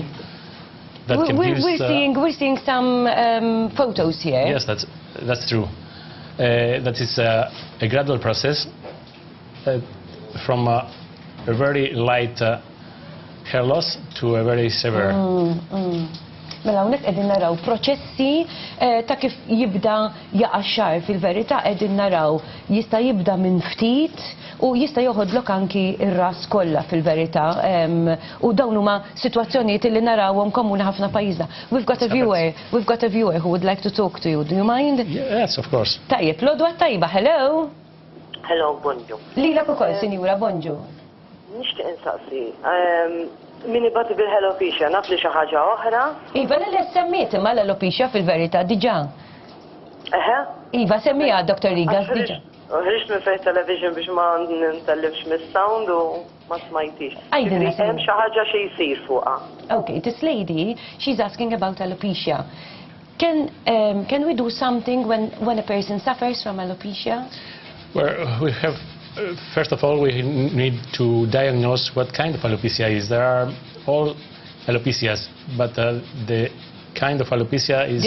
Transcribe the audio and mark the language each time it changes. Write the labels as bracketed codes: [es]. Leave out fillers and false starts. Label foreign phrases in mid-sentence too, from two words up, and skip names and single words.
[en] That We're seeing some photos here. Yes, that's true. That is a gradual process from a very light hair loss to a very severe. [mt] Mela hawnhekk qegħdin naraw proċessi ta' kif jibda jaqa' x-xahar fil-verità qegħdin naraw jista' jibda minn ftit u jista' joħodlok anki ir-ras kollha fil-verità u dawn huma sitwazzjonijiet li narawhom komuni ħafna pajjiżna. [en] We've got a viewer who would like to talk to you. Do you mind? Yes, of course. [mt] Tajjeb, lodwa tajba, hello. Hello, bonġu. Lilek ukoll, Sinjura, bonġu. Nixtieq insaqsi. Min ibati bil-alopecia, naf li xi ħaġa oħra? Iva, li semmiet imma l-alopecia fil-verità diġà. Iva, semmija Dr. Rigas diġà. Ħriġt minn fejn television biex ma ntellifx mis-sound u ma smajtix. Hemm xi ħaġa xi jsir fuqha. [en] Okay, this lady, she's asking about alopecia. Can we do something when a person suffers from alopecia? Well, we have, first of all, we need to diagnose what kind of alopecia is. There are all alopecias, but the kind of alopecia is...